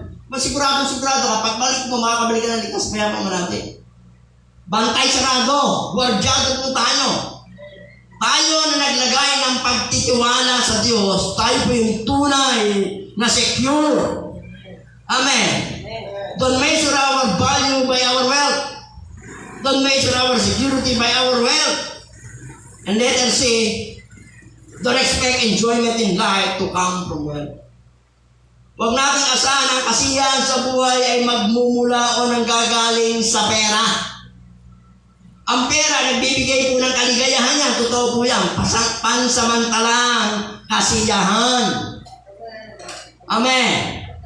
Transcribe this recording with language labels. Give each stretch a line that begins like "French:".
Filipino: Masigurado ka, pag balik mo, makakabalik ka ng ligtas, mayaman mo natin. Bantay sarado, guardyado po tayo. Tayo na naglagay ng pagtitiwala sa Diyos, tayo po yung tunay na secure. Amen.
English: Don't measure our value by our wealth. Don't measure our security by our wealth. And let us say, don't expect enjoyment in life to come from wealth.
Filipino: Huwag nating asahan ang kasiyahan sa buhay ay magmumula o nanggagaling sa pera. Ang pera, nagbibigay po ng kaligayahan yan. Totoo po yan. Pansamantalang kasiyahan. Amen.